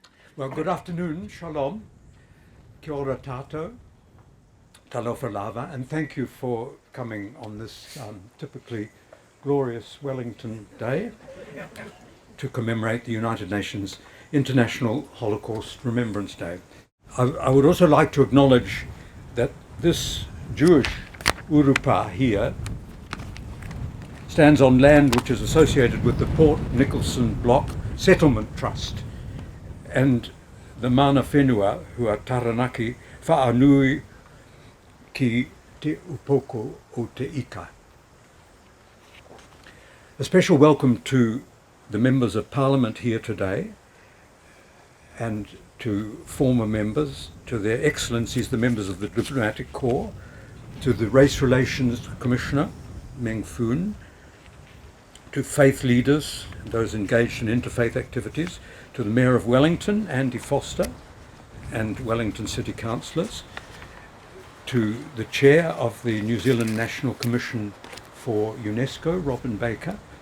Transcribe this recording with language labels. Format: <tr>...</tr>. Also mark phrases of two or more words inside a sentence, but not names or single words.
<en>Well, good afternoon, shalom,</en> <mi>kia ora tātou,</mi> <sm>talofa lava,</sm> <en>and thank you for coming on this typically glorious Wellington Day to commemorate the United Nations International Holocaust Remembrance Day. I would also like to acknowledge that this Jewish urupa here stands on land which is associated with the Port Nicholson Block Settlement Trust and the</en> <mi>mana whenua</mi> <en>who are</en> <mi>Taranaki whaanui ki te upoko o te ika.</mi> <en>A special welcome to the members of Parliament here today and to former members, to their excellencies, the members of the Diplomatic Corps, to the Race Relations Commissioner, Meng Foon, to faith leaders, those engaged in interfaith activities, to the Mayor of Wellington, Andy Foster, and Wellington City Councillors, to the Chair of the New Zealand National Commission for UNESCO, Robin Baker,</en>